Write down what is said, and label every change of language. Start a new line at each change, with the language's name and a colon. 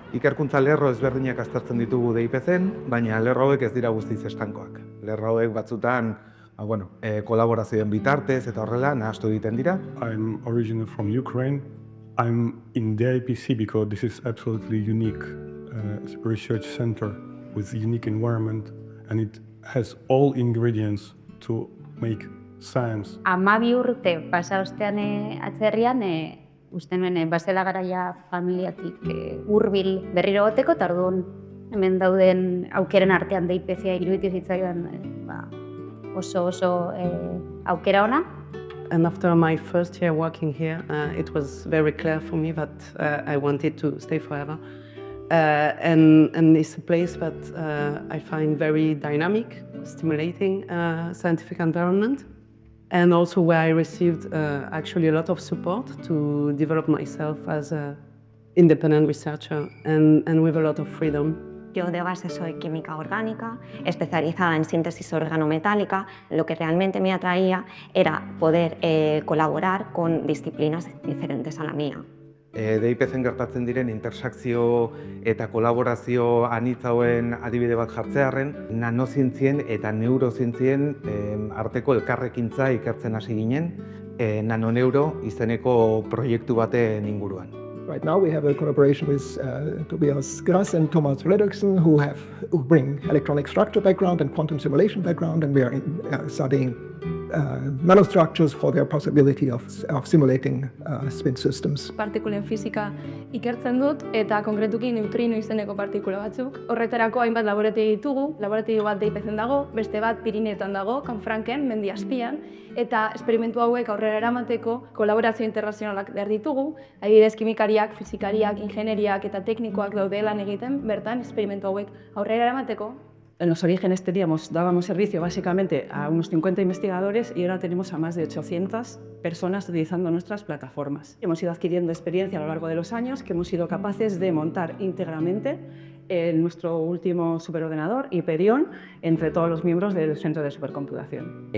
Basque: Ikerkuntza lerro ezberdinak aztertzen ditugu DIPC-en, baina lerro hauek ez dira guztiz estankoak. Lerro hauek batzutan kolaborazioen bitartez eta horrela nahastu egiten dira.
English: I'm originally from Ukraine. I'm in the IPC because this is absolutely unique research center with unique environment and it has all ingredients to make science.
Basque: 12 urte pasa ostean atzerrian, uste nuen bazela garaia familiatik hurbil berriro goteko, eta orduan hemen dauden aukeren artean DIPC-a iruditu zitzaidan oso aukera ona.
English: And after my first year working here, it was very clear for me that I wanted to stay forever. And it's a place that I find very dynamic, stimulating scientific environment, and also where I received actually a lot of support to develop myself as an independent researcher and with a lot of freedom.
Spanish: Yo de base soy química orgánica, especializada en síntesis organometálica. Lo que realmente me atraía era poder colaborar con disciplinas diferentes a la mía.
Basque: DIPC-en gertatzen diren intersakzio eta kolaborazio anitzauen adibide bat jartzearren, nanozientzien eta neurozientzien arteko elkarrekintza ikertzen hasi ginen, nanoneuro izeneko proiektu baten inguruan.
English: Right now we have a collaboration with Tobias Grass and Thomas Fredriksson who bring electronic structure background and quantum simulation background, and we are studying nanostructures for their possibility of simulating spin systems.
Basque: Partikulen fisika ikertzen dut eta konkretuki neutrino izeneko partikula batzuk. Horretarako hainbat laborategi ditugu, laborategi bat DIPC-en dago, beste bat Pirineetan dago, Canfranken, mendi azpian, eta esperimentu hauek aurrera eramateko kolaborazio internazionalak behar ditugu, adibidez kimikariak, fizikariak, ingenieriak eta teknikoak daude lan egiten, bertan esperimentu hauek aurrera eramateko.
Spanish: En los orígenes dábamos servicio básicamente a unos 50 investigadores y ahora tenemos a más de 800 personas utilizando nuestras plataformas. Hemos ido adquiriendo experiencia a lo largo de los años que hemos sido capaces de montar íntegramente nuestro último superordenador, Hyperion, entre todos los miembros del Centro de Supercomputación.